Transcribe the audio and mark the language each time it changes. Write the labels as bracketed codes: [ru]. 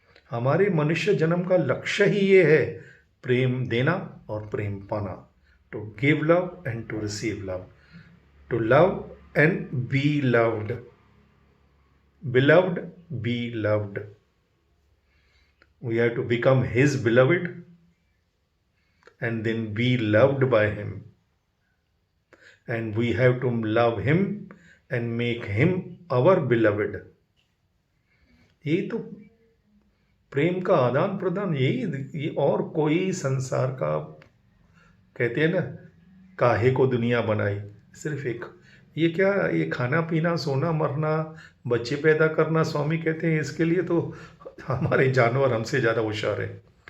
[hi] हमारे मनुष्य जन्म का लक्ष्य ही ये है, प्रेम देना और प्रेम पाना, [en] to give love and to receive love, to love and be loved, [hi] beloved, be loved. [en] We have to become his beloved and then be loved by him, and we have to love him and make him our beloved. [hi] ये तो प्रेम का आदान प्रदान, यही ये और कोई संसार का, कहते हैं ना, काहे को दुनिया बनाई, सिर्फ एक ये क्या, ये खाना पीना सोना मरना बच्चे पैदा करना स्वामी कहते हैं, इसके लिए तो हमारे जानवर हमसे ज़्यादा होशियार है।